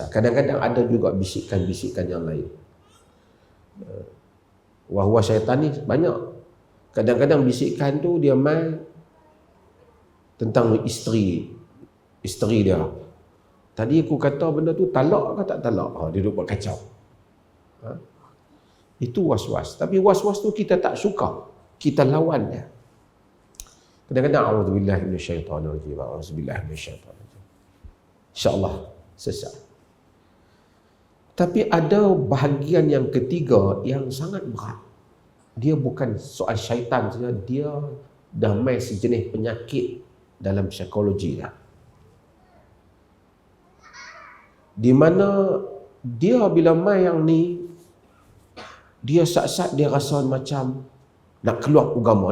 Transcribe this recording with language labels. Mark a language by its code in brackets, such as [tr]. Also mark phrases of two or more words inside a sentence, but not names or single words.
[ms] Kadang-kadang ada juga bisikan-bisikan yang lain. Wah-wah syaitan ni banyak. Kadang-kadang bisikan tu dia main tentang isteri dia. Tadi aku kata benda tu talak ke tak talak? Dia duduk buat kacau. Itu was-was. Tapi was-was tu kita tak suka. Kita lawan dia. Kadang-kadang [ar] أعوذ بالله من الشيطان الرجيم. أعوذ بالله من الشيطان الرجيم. [ms] InsyaAllah sesat. Tapi ada bahagian yang ketiga yang sangat berat. Dia bukan soal syaitan saja, dia dah main sejenis penyakit dalam psikologi dah. Di mana dia bila main yang ni, dia sat-sat dia rasa macam nak keluar agama.